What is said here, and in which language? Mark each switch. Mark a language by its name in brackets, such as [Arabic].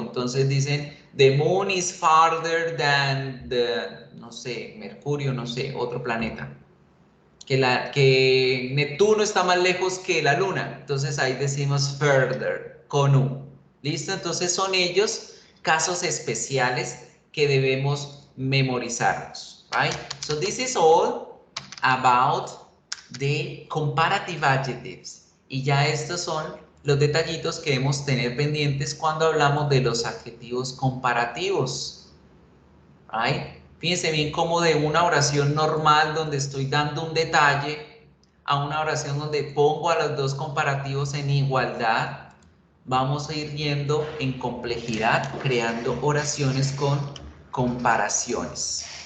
[Spanish] Entonces dicen, [English] the moon is farther than [Spanish] no sé, Mercurio, no sé, otro planeta. Que Neptuno está más lejos que la luna. Entonces ahí decimos further, con U. ¿Listo? Entonces son ellos casos especiales que debemos memorizarnos. [English] Right? So this is all about the comparative adjectives. [Spanish] Y ya estos son los detallitos que debemos tener pendientes cuando hablamos de los adjetivos comparativos. [English] Right? [Spanish] Fíjense bien cómo de una oración normal donde estoy dando un detalle a una oración donde pongo a los dos comparativos en igualdad, vamos a ir yendo en complejidad, creando oraciones con comparaciones.